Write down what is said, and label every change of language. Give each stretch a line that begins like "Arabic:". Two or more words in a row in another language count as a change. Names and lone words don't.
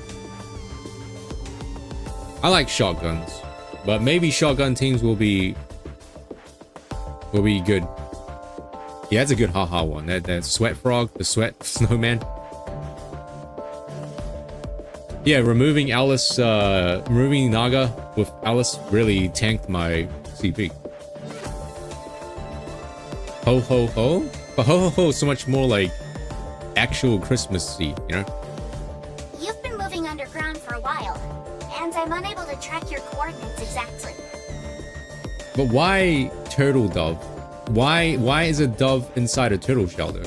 English: I like shotguns, but maybe shotgun teams will be good. Yeah, that's a good haha one. That sweat frog, the sweat snowman. Yeah, removing Naga with Alice really tanked my CP. Ho ho ho, but ho ho ho is so much more like actual Christmassy, you know. You've been moving underground for a while, and I'm unable to track your coordinates exactly. But why turtle dove? Why is a dove inside a turtle shell though?